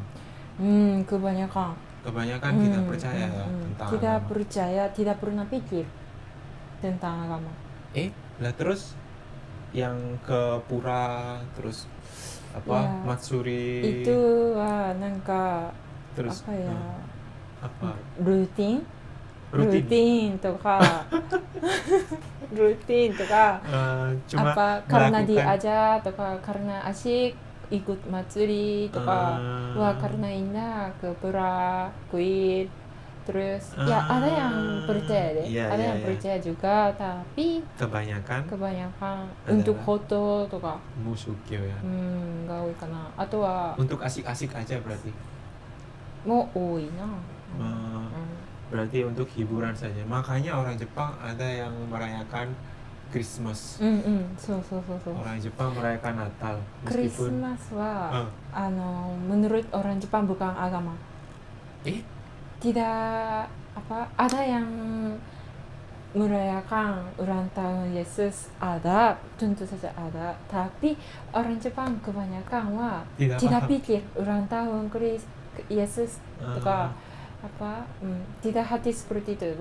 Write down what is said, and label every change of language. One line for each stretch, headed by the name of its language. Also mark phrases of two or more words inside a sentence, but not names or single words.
Indonesian: Kebanyakan tidak percaya ya tentang tidak agama. Percaya, tidak pernah pikir tentang agama. Lah terus yang ke pura terus Ya, Matsuri itu nangka terus apa ya? apa? Rutin とか rutin とか Cuma apa karena melakukan diajak とか karena asyik ikut matsuri とか wah karena indah ke pura kuil terus ya ada yang percaya deh, ada yang percaya juga, tapi kebanyakan untuk foto とか
Japanese: Musukyo ya. が多いかな。あとは
Indonesian: Untuk asik-asik aja berarti.
Japanese: も多いな。
Indonesian: Berarti untuk hiburan saja. Makanya orang Jepang ada yang merayakan Christmas.
Japanese: そうそうそうそう。
Indonesian: Orang Jepang merayakan Natal. Meskipun Christmas wa menurut orang Jepang bukan agama. Tidak ada yang merayakan ulang tahun Yesus, ada, tentu saja ada, tapi orang Jepang kebanyakan tidak pikir ulang tahun Yesus とか tidak hati seperti itu.